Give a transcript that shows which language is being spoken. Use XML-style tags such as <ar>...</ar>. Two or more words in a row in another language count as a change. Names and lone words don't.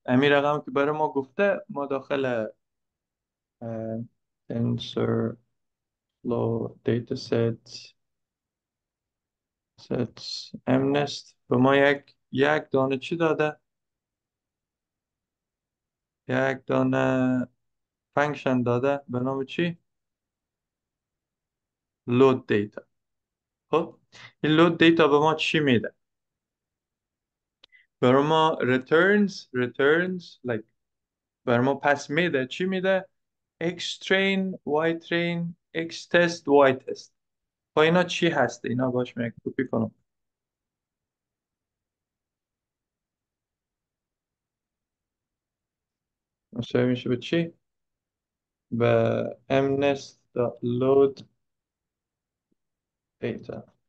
<fa>همین رقم که برای ما گفته ما داخل تنسور فلو دیتا ست امنست به ما یک دانه چی داده؟ یک دانه فنکشن داده به نام چی؟</fa> <en>load data.</en> <fa>خب این</fa> <en>load data</en> <fa>به ما چی میده؟ برای ما</fa> <en>returns like</en> <fa>برای ما پس میده چی میده؟</fa> <en>x train y train x test y test.</en> <fa>با اینا چی هست؟ اینا باش می کپی کنم. مساوی میشه به چی؟</fa> <en>به mnest.load data.</en>